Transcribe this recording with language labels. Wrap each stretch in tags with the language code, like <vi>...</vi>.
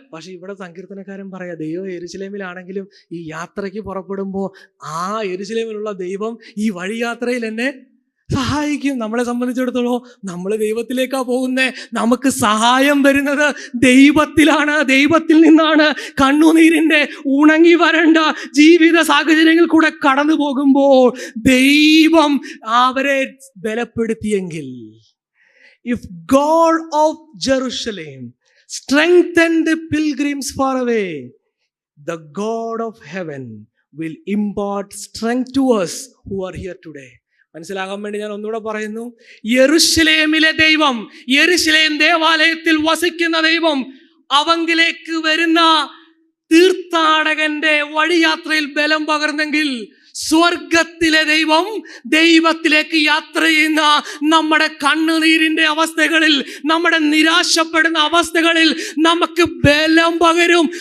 <ml>പക്ഷെ ഇവിടെ സങ്കീർത്തനക്കാരൻ പറയാ, ദൈവം യെരൂശലേമിലാണെങ്കിലും ഈ യാത്രയ്ക്ക് പുറപ്പെടുമ്പോൾ ആ യെരൂശലേമിലുള്ള ദൈവം ഈ വഴിയാത്രയിൽ എന്നെ സഹായിക്കും. നമ്മളെ സംബന്ധിച്ചിടത്തോളം നമ്മൾ ദൈവത്തിലേക്കാ പോകുന്നേ. നമുക്ക് സഹായം വരുന്നത് ദൈവത്തിലാണ്, ദൈവത്തിൽ നിന്നാണ്. കണ്ണുനീരിന്റെ ഉണങ്ങി വരേണ്ട ജീവിത സാഹചര്യങ്ങൾ കൂടെ കടന്നു പോകുമ്പോൾ ദൈവം അവരെ ബലപ്പെടുത്തിയെങ്കിൽ,</ml> <en>If God of Jerusalem strengthen the pilgrims far away, the God of heaven will impart strength to us who are here today.</en> <ml>മനസ്സിലാകാൻ വേണ്ടി ഞാൻ ഒന്നുകൂടെ പറയുന്നു. യെരൂശലേമിലെ ദൈവം, യെരൂശലേം ദേവാലയത്തിൽ വസിക്കുന്ന ദൈവം, അവങ്കിലേക്ക് വരുന്ന തീർത്ഥാടകന്റെ വഴിയാത്രയിൽ ബലം പകർന്നെങ്കിൽ, സ്വർഗത്തിലെ ദൈവം ദൈവത്തിലേക്ക് യാത്ര ചെയ്യുന്ന നമ്മുടെ കണ്ണുനീരിന്റെ അവസ്ഥകളിൽ, നമ്മുടെ നിരാശപ്പെടുന്ന അവസ്ഥകളിൽ നമുക്ക് ബലം പകരും.</ml>